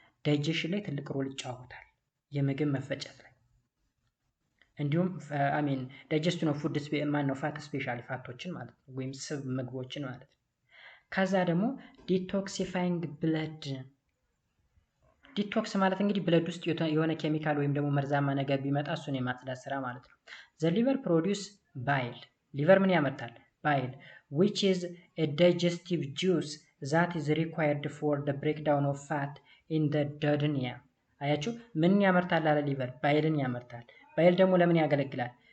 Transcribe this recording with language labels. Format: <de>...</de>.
<am>ዳይጀሽን ላይ ትልቅ ሮል ይጫወታል፣ የምግብ መፈጨት ላይ። እንዲሁም ዳይጀስሽን ኦፍ ፉድ ማነው ፋት ስፔሻሊ ፋቶችን ማለት ነው፣ ወይም ስብ ምግቦችን ማለት ነው። ከዛ ደግሞ ዲቶክሲፋይንግ ብለድ። ዲቶክስ ማለት እንግዲህ ብለድ ውስጥ የሆነ ኬሚካል ወይም ደግሞ መርዛማ ነገር ቢመጣ እሱን የማጽዳት ስራ ማለት ነው።</am> <en>ዘ ሊቨር ፕሮዲውስ ባይል።</en> <am>ሊቨር ምን ያመርታል?</am> <en>ባይል which is a digestive juice that is required for the breakdown of fat in the duodenum።</en> <am>አያችሁ ምን ያመርታል አለ ሊቨር? ባይልን ያመርታል። ባይል ደግሞ ለምን ያገለግላል?</am>